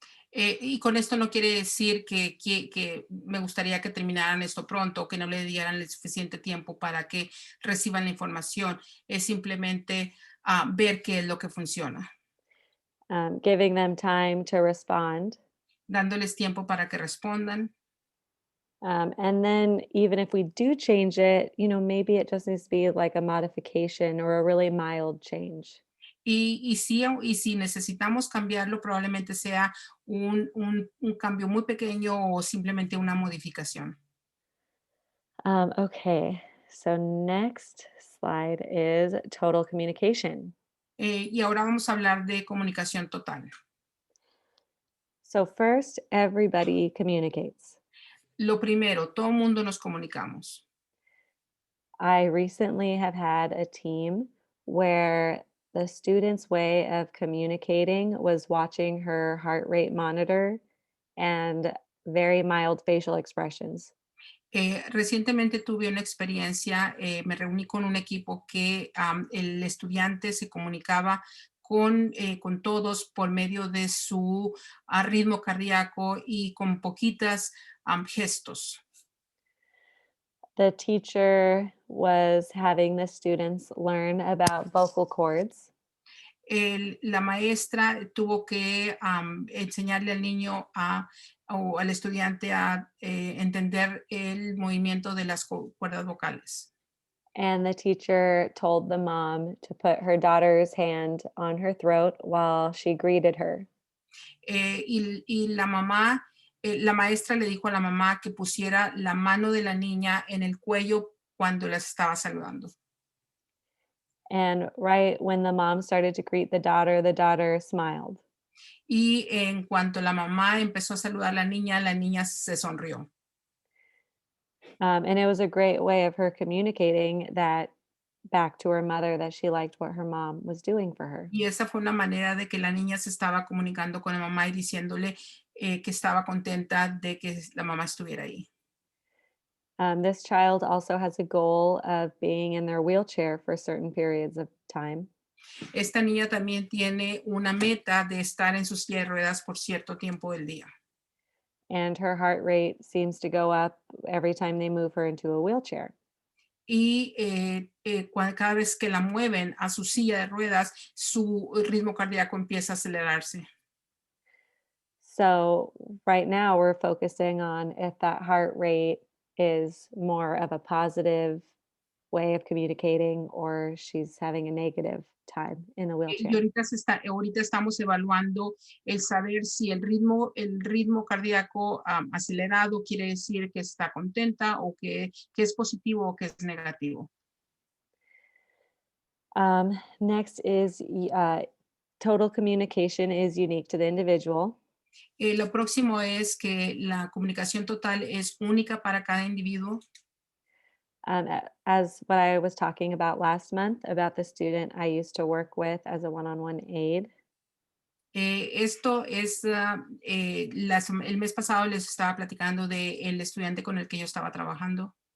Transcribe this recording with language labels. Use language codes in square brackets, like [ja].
[es] Y con esto no quiere decir que me gustaría que terminaran esto pronto, que no le dieran el suficiente tiempo para que reciban la información. Es simplemente ver qué es lo que funciona, [en] Giving them time to respond. [es] dándoles tiempo para que respondan. [en] And then even if we do change it, maybe it just needs to be like a modification or a really mild change. [es] Y si necesitamos cambiarlo, probablemente sea un cambio muy pequeño o simplemente una modificación. [en] Okay, so next slide is total communication. [es] Y ahora vamos a hablar de comunicación total. [en] So first, everybody communicates. [es] Lo primero, todo mundo nos comunicamos. [en] I recently have had a team where the student's way of communicating was watching her heart rate monitor and very mild facial expressions. [es] Recientemente tuve una experiencia, me reuní con un equipo que el estudiante se comunicaba con todos por medio de su ritmo cardíaco y con poquitas gestos. [en] The teacher was having the students learn about vocal cords. [es] La maestra tuvo que enseñarle al niño o al estudiante a entender el movimiento de las cuerdas vocales. [en] And the teacher told the mom to put her daughter's hand on her throat while she greeted her. [es] Y la mamá, la maestra le dijo a la mamá que pusiera la mano de la niña en el cuello cuando las estaba saludando. [en] And right when the mom started to greet the daughter smiled. [es] Y en cuanto la mamá empezó a saludar a la niña se sonrió. [en] And it was a great way of her communicating that back to her mother that she liked what her mom was doing for her. [es] Y esa fue una manera de que la niña se estaba comunicando con la mamá y diciéndole que estaba contenta de que la mamá estuviera ahí. [en] This child also has a goal of being in their wheelchair for certain periods of time. [es] Esta niña también tiene una meta de estar en sus silla de ruedas por cierto tiempo del día. [en] And her heart rate seems to go up every time they move her into a wheelchair. [es] Y cada vez que la mueven a su silla de ruedas, su ritmo cardíaco empieza a acelerarse. [en] So right now we're focusing on if that heart rate is more of a positive way of communicating or she's having a negative time in a [es] Y [en] wheelchair. [es] ahorita estamos evaluando el saber si el ritmo cardíaco acelerado quiere decir que está contenta o que es positivo o que es negativo. [en] Next is total communication is unique to the individual. [es] Lo próximo es que la comunicación total es única para cada individuo. [en] As what I was talking about last month about the student I used to work with as a one-on-one aide. [es] Esto es, el mes pasado les estaba platicando del estudiante con el que yo estaba trabajando.